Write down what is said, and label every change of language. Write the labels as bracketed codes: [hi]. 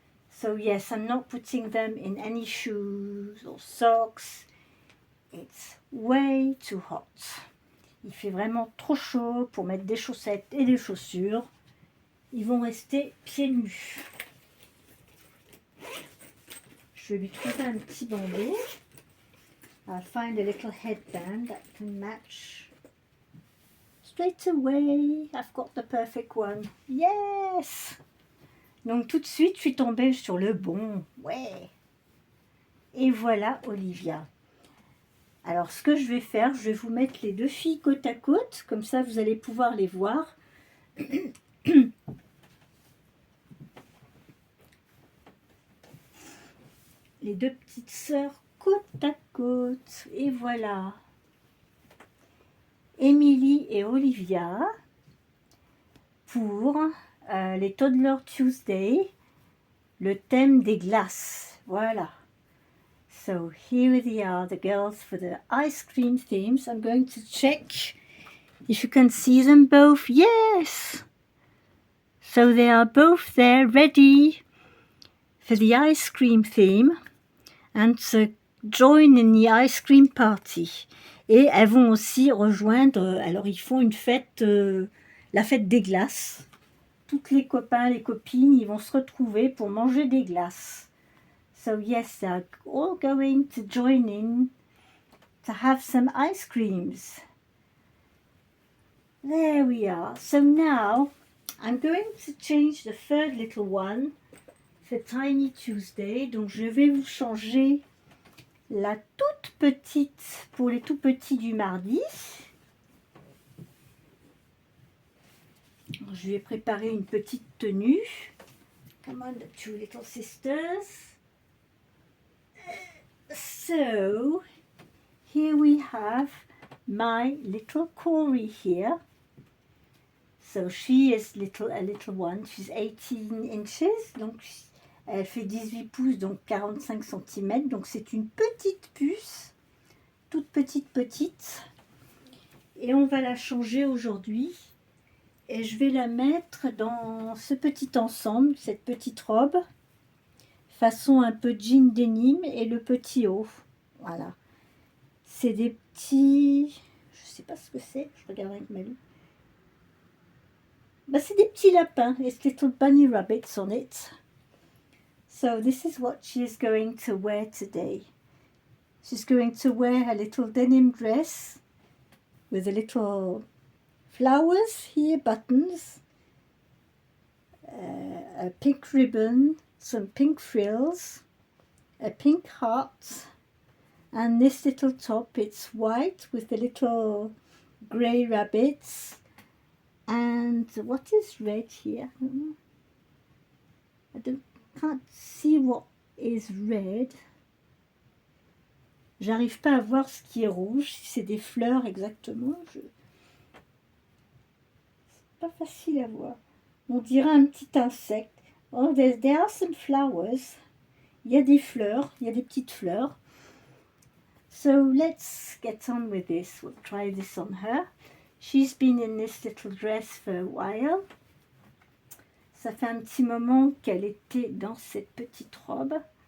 [en] So yes, I'm not putting them in any shoes or socks. It's way too hot. [fr] Il fait vraiment trop chaud pour mettre des chaussettes et des chaussures. Ils vont rester pieds nus. Je vais lui trouver un petit bandeau. [en] I'll find a little headband that can match. Straight away, I've got the perfect one. Yes! [fr] Donc tout de suite, je suis tombée sur le bon. Ouais! Et voilà Olivia. Alors ce que je vais faire, je vais vous mettre les 2 filles côte à côte. Comme ça, vous allez pouvoir les voir. Les 2 petites sœurs côte à côte. Et voilà. Émilie et Olivia pour les Toddler Tuesday, le thème des glaces. Voilà. [en] So here they are, the girls for the ice cream themes. I'm going to check if you can see them both. Yes! So they are both there ready for the ice cream theme and to join in the ice cream party. [fr] Et elles vont aussi rejoindre, alors ils font une fête, la fête des glaces. Toutes les copains, les copines, ils vont se retrouver pour manger des glaces. [en] So yes, they're all going to join in to have some ice creams. There we are. So now I'm going to change the third little one for Tiny Tuesday. [fr] Donc je vais vous changer la toute petite pour les tout petits du mardi. Je vais préparer une petite tenue. [en] Come on, the two little sisters. So here we have my little Corey here. So she is a little one. She's 18 inches. [fr] Donc elle fait 18 pouces, donc 45 cm. Donc c'est une petite puce. Toute petite. Et on va la changer aujourd'hui. Et je vais la mettre dans ce petit ensemble, cette petite robe. Façon un peu jean denim et le petit haut. Voilà. C'est des petits... Je sais pas ce que c'est. Je regarde avec Malou. Bah, c'est des petits lapins. [en] It's little bunny rabbits on it. So this is what she is going to wear today. She's going to wear her little denim dress with a little flowers here, buttons, a pink ribbon, some pink frills, a pink heart, and this little top, it's white with the little grey rabbits. And what is red here? I can't see what is red. [fr] J'arrive pas à voir ce qui est rouge, si c'est des fleurs exactement. C'est pas facile à voir. On dirait un petit insecte. [en] Oh, there are some flowers. [fr] Il y a des fleurs, il y a des petites fleurs. [en] So let's get on with this. We'll try this on her. She's been in this little dress for a while. [fr] Ça fait un petit moment qu'elle était dans cette petite robe.